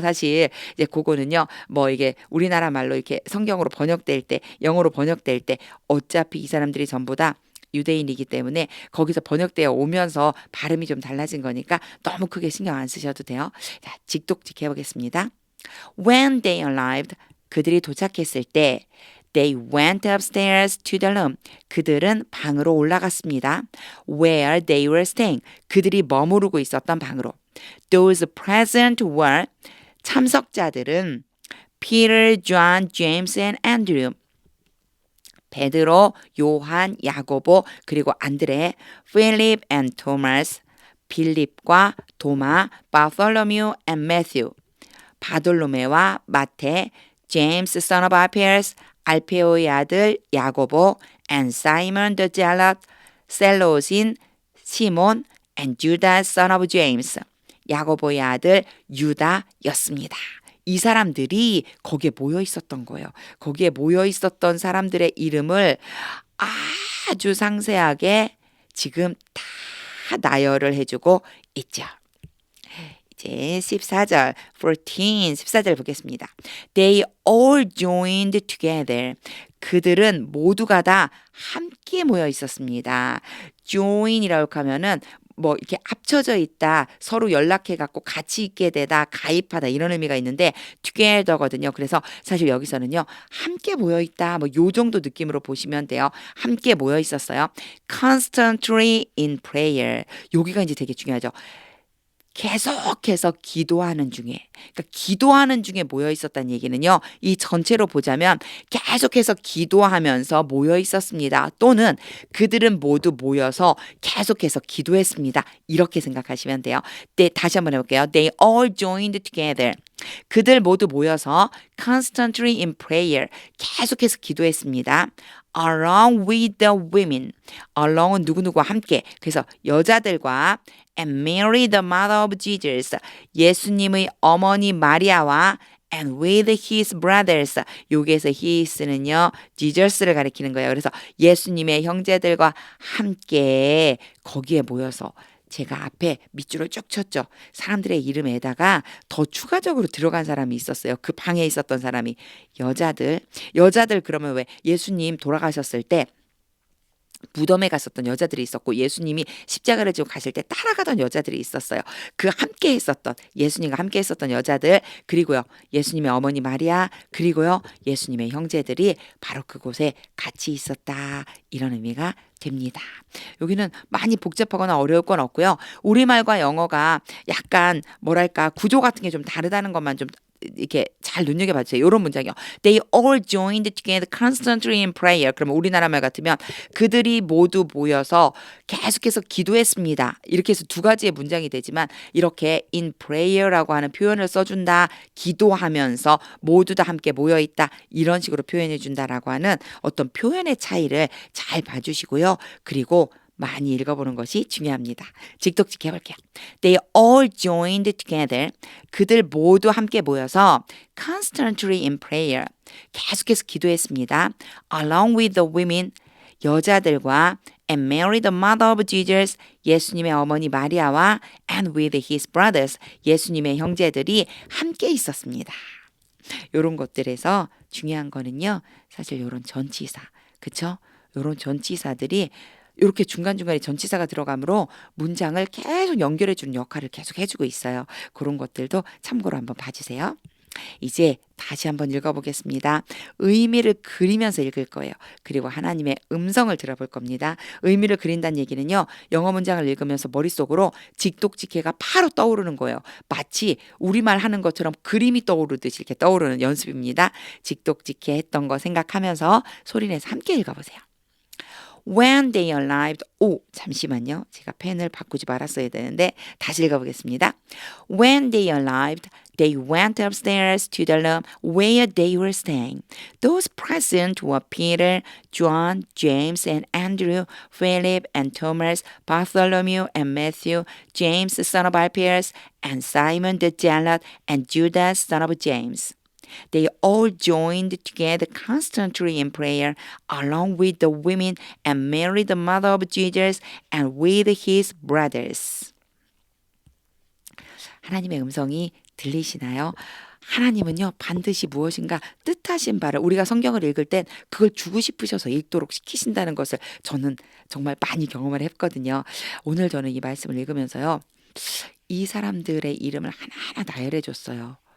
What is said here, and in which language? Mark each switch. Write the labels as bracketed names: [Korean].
[Korean] 사실 이제 그거는요. 뭐 이게 우리나라 말로 이렇게 성경으로 번역될 때, 영어로 번역될 때 어차피 이 사람들이 전부 다 유대인이기 때문에 거기서 번역되어 오면서 발음이 좀 달라진 거니까 너무 크게 신경 안 쓰셔도 돼요. 자, 직독직 해보겠습니다. [English] When they arrived, [Korean] 그들이 도착했을 때 [English] They went upstairs to the room. [Korean] 그들은 방으로 올라갔습니다. [English] Where they were staying. [Korean] 그들이 머무르고 있었던 방으로. [English] Those present were [Korean] 참석자들은 [English] Peter, John, James, and Andrew. [Korean] 베드로, 요한, 야고보, 그리고 안드레, [English] Philip and Thomas, [Korean] 빌립과 도마, [English] Bartholomew and Matthew, [Korean] 바돌로메와 마테, [English] James son of Alphaeus, [Korean] 알페오의 아들 야고보, [English] and Simon the Zealot, [Korean] 셀로신 시몬, [English] and Judas son of James, [Korean] 야고보의 아들 유다였습니다. 이 사람들이 거기에 모여 있었던 거예요. 거기에 모여 있었던 사람들의 이름을 아주 상세하게 지금 다 나열을 해주고 있죠. 이제 14절, 14절 보겠습니다. [English] They all joined together. [Korean] 그들은 모두가 다 함께 모여 있었습니다. join이라고 하면은 뭐 이렇게 합쳐져 있다, 서로 연락해 갖고 같이 있게 되다, 가입하다 이런 의미가 있는데 together거든요. 그래서 사실 여기서는요. 함께 모여 있다. 뭐 요 정도 느낌으로 보시면 돼요. 함께 모여 있었어요. [English] constantly in prayer. [Korean] 여기가 이제 되게 중요하죠. 계속해서 기도하는 중에, 그러니까 기도하는 중에 모여 있었다는 얘기는요. 이 전체로 보자면 계속해서 기도하면서 모여 있었습니다. 또는 그들은 모두 모여서 계속해서 기도했습니다. 이렇게 생각하시면 돼요. 네, 다시 한번 해볼게요. [English] They all joined together. [Korean] 그들 모두 모여서 [English] constantly in prayer. [Korean] 계속해서 기도했습니다. [English] Along with the women. [Korean] Along은 누구누구와 함께. 그래서 여자들과 [English] and Mary the mother of Jesus. [Korean] 예수님의 어머니 마리아와 [English] and with his brothers. [Korean] 여기에서 his는요. Jesus를 가리키는 거예요. 그래서 예수님의 형제들과 함께 거기에 모여서 제가 앞에 밑줄을 쭉 쳤죠. 사람들의 이름에다가 더 추가적으로 들어간 사람이 있었어요. 그 방에 있었던 사람이 여자들 그러면 왜 예수님 돌아가셨을 때 무덤에 갔었던 여자들이 있었고 예수님이 십자가를 지고 가실 때 따라가던 여자들이 있었어요. 그 함께 했었던 예수님과 함께 했었던 여자들 그리고요. 예수님의 어머니 마리아 그리고요. 예수님의 형제들이 바로 그곳에 같이 있었다. 이런 의미가 됩니다. 여기는 많이 복잡하거나 어려울 건 없고요. 우리말과 영어가 약간 뭐랄까 구조 같은 게 좀 다르다는 것만 좀 이렇게 잘 눈여겨봐 주세요. 요런 문장이요. [English] They all joined together constantly in prayer. [Korean] 그러면 우리나라 말 같으면 그들이 모두 모여서 계속해서 기도했습니다. 이렇게 해서 두 가지의 문장이 되지만 이렇게 in prayer라고 하는 표현을 써준다. 기도하면서 모두 다 함께 모여있다. 이런 식으로 표현해 준다라고 하는 어떤 표현의 차이를 잘 봐주시고요. 그리고 많이 읽어보는 것이 중요합니다. 직독직 해볼게요. [English] They all joined together. [Korean] 그들 모두 함께 모여서 [English] constantly in prayer. [Korean] 계속해서 기도했습니다. [English] Along with the women. [Korean] 여자들과 [English] and Mary the mother of Jesus. [Korean] 예수님의 어머니 마리아와 [English] and with his brothers. [Korean] 예수님의 형제들이 함께 있었습니다. 요런 것들에서 중요한 거는요. 사실 요런 전치사. 그쵸? 요런 전치사들이 이렇게 중간중간에 전치사가 들어가므로 문장을 계속 연결해 주는 역할을 계속 해주고 있어요. 그런 것들도 참고로 한번 봐주세요. 이제 다시 한번 읽어보겠습니다. 의미를 그리면서 읽을 거예요. 그리고 하나님의 음성을 들어볼 겁니다. 의미를 그린다는 얘기는요. 영어 문장을 읽으면서 머릿속으로 직독직해가 바로 떠오르는 거예요. 마치 우리말 하는 것처럼 그림이 떠오르듯이 이렇게 떠오르는 연습입니다. 직독직해 했던 거 생각하면서 소리내서 함께 읽어보세요. [English] When they arrived. [Korean] 오, 잠시만요. 제가 펜을 바꾸지 말았어야 되는데 다시 읽어보겠습니다. [English] When they arrived, they went upstairs to the room where they were staying. Those present were Peter, John, James, and Andrew, Philip and Thomas, Bartholomew and Matthew, James, son of Alphaeus, and Simon the Zealot, and Judas, son of James. They all joined together constantly in prayer, along with the women and Mary, the mother of Jesus, and with his brothers. [Korean] 하나님의 음성이 들리시나요? 하나님은요, 반드시 무엇인가 뜻하신 바를 우리가 성경을 읽을 땐 그걸 주고 싶으셔서 읽도록 시키신다는 것을 저는 정말 많이 경험을 했거든요. 오늘 저는 이 말씀을 읽으면서요, 이 사람들의 이름을 하나하나 나열해 줬어요.